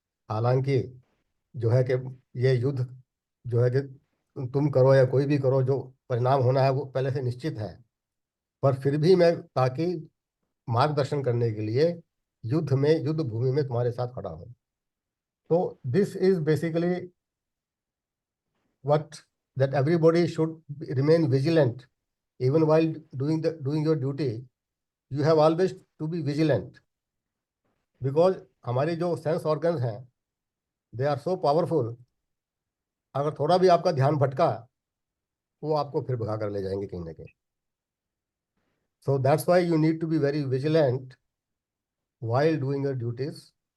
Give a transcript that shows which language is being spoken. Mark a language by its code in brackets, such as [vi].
[hi] हालांकि जो है कि ये युद्ध जो है कि तुम करो या कोई भी करो, जो परिणाम होना है वो पहले से निश्चित है, पर फिर भी मैं ताकि मार्गदर्शन करने के लिए युद्ध में, युद्ध भूमि में तुम्हारे साथ खड़ा हूँ। [en] तो this is basically what that everybody should remain vigilant even while doing your duty. You have always to be vigilant, because [hi] हमारे जो सेंस ऑर्गन्स हैं [en] They are so powerful. [hi] अगर थोड़ा भी आपका ध्यान भटका, वो आपको फिर भगा कर ले जाएंगे कहीं ना कहीं। [en] So that's why you need to be very vigilant while doing your duties.